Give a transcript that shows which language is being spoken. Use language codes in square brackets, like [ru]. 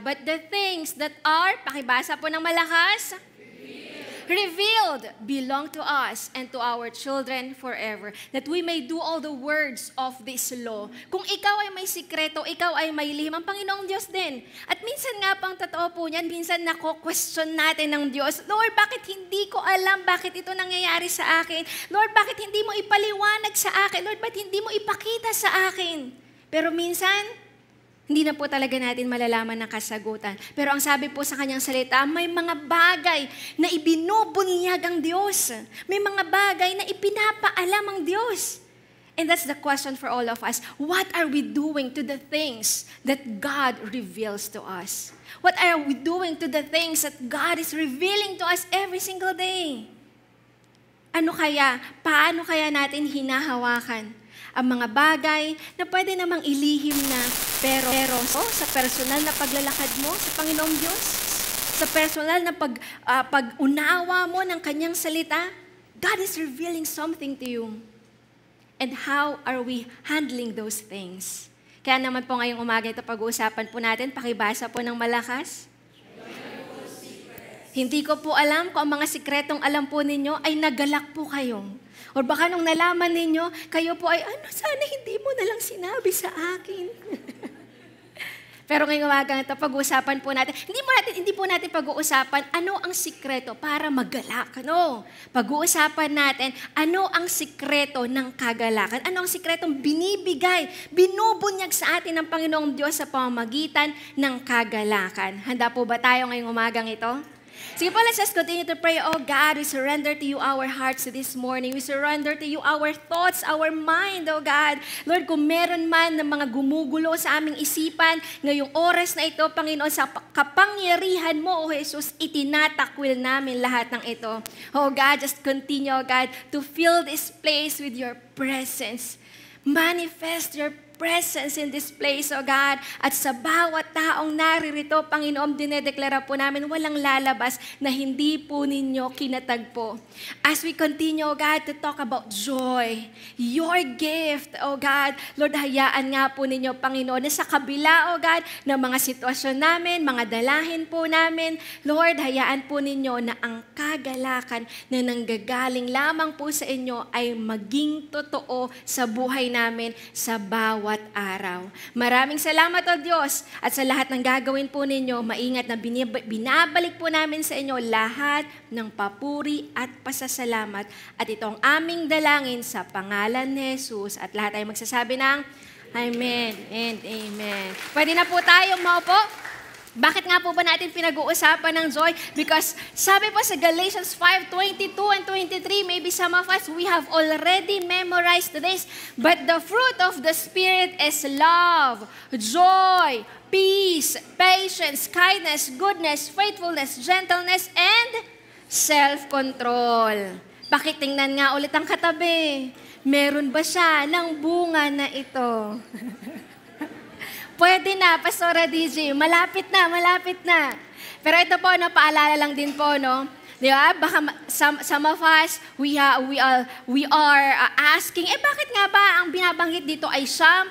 [en] But the things that are, [tl] pakibasa po ng malakas, [en] revealed belong to us and to our children forever, that we may do all the words of this law. [tl] Kung ikaw ay may sikreto, ikaw ay may lihim, ang Panginoong Diyos din. At minsan nga pang totoo po niyan, minsan nako-question natin ng Diyos, Lord, bakit hindi ko alam, bakit ito nangyayari sa akin? Lord, bakit hindi mo ipaliwanag sa akin? Lord, bakit hindi mo ipakita sa akin? Pero minsan, hindi na po talaga natin malalaman ng kasagutan. Pero ang sabi po sa kanyang salita, may mga bagay na ibinubunyag ang Diyos. May mga bagay na ipinapaalam ang Diyos. [en] And that's the question for all of us. What are we doing to the things that God reveals to us? What are we doing to the things that God is revealing to us every single day? [tl] Ano kaya? Paano kaya natin hinahawakan ang mga bagay na pwede namang ilihim na pero sa personal na paglalakad mo sa Panginoong Diyos, sa personal na pag-unawa mo ng Kanyang salita, [en] God is revealing something to you. And how are we handling those things? [tl] Kaya naman po ngayong umaga ito pag-uusapan po natin, pakibasa po ng malakas. Hindi ko po alam kung ang mga sikretong alam po ninyo ay nagalak po kayo. O baka nung nalaman ninyo, kayo po ay, sana hindi mo na lang sinabi sa akin. Pero ngayong umaga ito, pag-uusapan po natin, hindi po natin pag-uusapan ano ang sikreto para magalak. No? Pag-uusapan natin, ano ang sikreto ng kagalakan? Ano ang sikretong binibigay, binubunyag sa atin ng Panginoong Diyos sa pamamagitan ng kagalakan? Handa po ba tayo ngayong umagang ito? Sige po, [en] let's just continue to pray. Oh God, we surrender to you our hearts this morning. We surrender to you our thoughts, our mind, oh God. [tl] Lord, kung meron man ng mga gumugulo sa aming isipan, ngayong oras na ito, Panginoon, sa kapangyarihan mo, oh Jesus, itinatakwil namin lahat ng ito. [en] Oh God, just continue, oh God, to fill this place with your presence. Manifest your presence in this place, O God. [tl] At sa bawat taong naririto, Panginoon, dinedeklara po namin walang lalabas na hindi po ninyo kinatagpo. [en] As we continue, O God, to talk about joy, your gift, O God. [tl] Lord, hayaan nga po ninyo, Panginoon, na sa kabila, O God, ng mga sitwasyon namin, mga dalahin po namin, Lord, hayaan po ninyo na ang kagalakan na nanggagaling lamang po sa inyo ay maging totoo sa buhay namin sa bawat araw. Maraming salamat, O Diyos, at sa lahat ng gagawin po ninyo, maingat na binabalik po namin sa inyo lahat ng papuri at pasasalamat. At ito ang aming dalangin sa pangalan ni Jesus. At lahat ay magsasabi ng Amen and Amen. Pwede na po tayong maupo. Bakit nga po ba natin pinag-uusapan ng joy? [en] Because [tl] sabi po sa [en] Galatians 5:22 and 23, maybe some of us, we have already memorized this. But the fruit of the Spirit is love, joy, peace, patience, kindness, goodness, faithfulness, gentleness, and self-control. [tl] Pakitingnan nga ulit ang katabi. Meron ba siya ng bunga na ito? Pwede na, Pastora DJ. Malapit na, malapit na. Pero ito po, no, paalala lang din po, no? Di ba? Baka [en] some of us, we are asking, [tl] bakit nga ba ang binabanggit dito ay siyam?